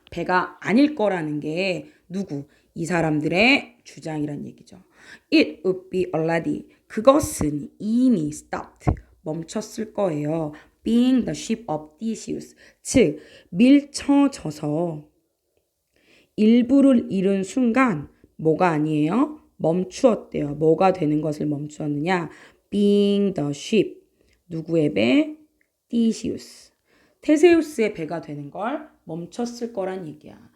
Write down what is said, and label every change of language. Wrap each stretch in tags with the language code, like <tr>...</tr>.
<ko>배가 아닐 거라는 게 누구? 이 사람들의 주장이란 얘기죠.</ko> <en>It would be already.</en> <ko>그것은 이미</ko> <en>stopped.</en> <ko>멈췄을 거예요.</ko> <en>Being the ship of Theseus.</en> <ko>즉, 밀쳐져서 일부를 잃은 순간 뭐가 아니에요? 멈추었대요. 뭐가 되는 것을 멈추었느냐?</ko> <en>being the ship.</en> <ko>누구의 배? 티시우스. 테세우스의 배가 되는 걸 멈췄을 거란 얘기야.</ko>